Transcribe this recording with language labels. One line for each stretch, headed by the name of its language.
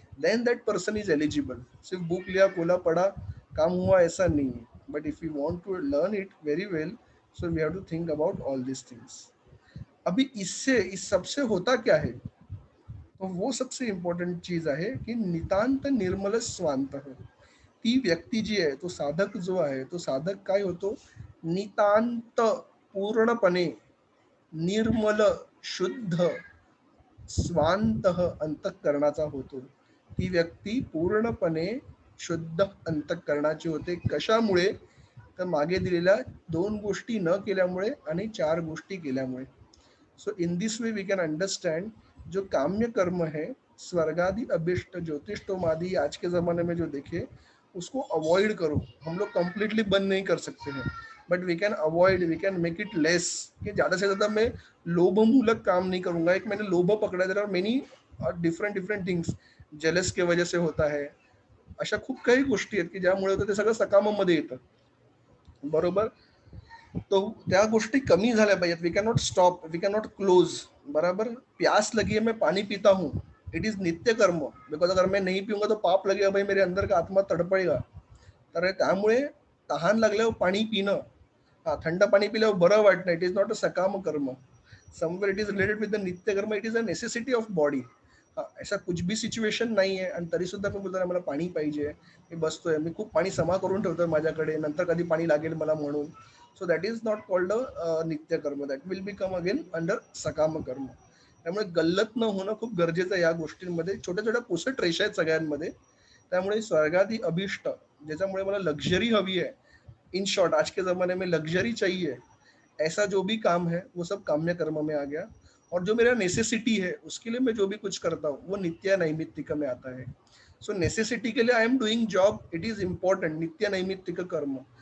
English: Then that person is eligible.
Hindi: सिर्फ book लिया, खोला, पढ़ा, काम हुआ, ऐसा नहीं है.
English: But if you want to learn it very well, so we have to think about all this things.
Hindi: अभी इससे इस सबसे होता क्या है, तो वो सबसे इम्पॉर्टंट चीज आहे की नितांत निर्मल स्वांत.
Marathi: ती व्यक्ती जी आहे, तो साधक जो आहे, तो साधक काय होतो, नितांत पूर्णपणे निर्मल, शुद्ध, स्वांत अंतःकरणाचा होतो. ती व्यक्ती पूर्णपणे शुद्ध अंतःकरणाची होते. कशामुळे, तर मागे दिलेल्या 2 गोष्टी न केल्यामुळे आणि 4 गोष्टी केल्यामुळे.
English: so in this way we can understand
Hindi: जो काम्य कर्म है, स्वर्गादि अभिष्ट ज्योतिषोम आदि आज के ज़माने में जो देखे, उसको अवॉइड करो. हम लोग कंप्लीटली बंद नहीं कर सकते हैं, but
English: We can avoid, we can make it less.
Hindi: कि ज़्यादा से ज़्यादा मैं लोभमूलक काम नहीं करूँगा. एक मैंने लोभ पकड़ा,
English: There are many different different things.
Marathi: Jealous
Hindi: के वजह से होता है,
Marathi: अशा खूप काही गोष्टी आहेत की ज्यामुळे होतं ते सगळं सकामामध्ये येतं. बरोबर. तो त्या गोष्टी कमी झाल्या पाहिजेत.
English: We can not stop, we can not close.
Hindi: बराबर. प्यास लगी है, मैं पानी पीता हूँ,
English: it is
Hindi: नित्य कर्म, बिकॉज अगर मैं नहीं पिऊंगा तो पाप लगेगा भाई, मेरे अंदर का आत्मा तडपडेगा.
Marathi: तर त्यामुळे तहान लागल्यावर पाणी पिणं, हा थंड पाणी पिल्यावर बरं वाटणं,
English: it is not a
Marathi: सकाम कर्म.
English: Somewhere it is related with the नित्य कर्म, it is a necessity of body.
Marathi: हा
Hindi: ऐसा कुछ भी
Marathi: सिच्युएशन नाही आहे आणि तरी सुद्धा मी बोलतो मला पाणी पाहिजे, मी बसतोय, मी खूप पाणी समा करून ठेवतोय माझ्याकडे, नंतर कधी पाणी लागेल मला म्हणून.
English: So that is not called a नित्य कर्म, that will become again under सकाम कर्म.
Marathi: त्यामुळे गल्लत न होणं खूप गरजेचं आहे या गोष्टींमध्ये. छोट्या छोट्या पुसट रेषा आहेत सगळ्यांमध्ये. त्यामुळे स्वर्गादी अभिष्ट, ज्याच्यामुळे मला लक्झरी हवी
Hindi: है,
English: in short
Hindi: आज के ज़माने में लग्जरी चाहिए, ऐसा जो भी काम है वो सब काम्य कर्म में आ गया. और जो मेरा नेसेसिटी है उसके लिए मैं जो भी कुछ करता हूँ वो नित्य नैमित्तिक में आता है.
English: so necessity
Hindi: के लिए
English: I am doing job, it is important, नित्य नैमित्तिक कर्म.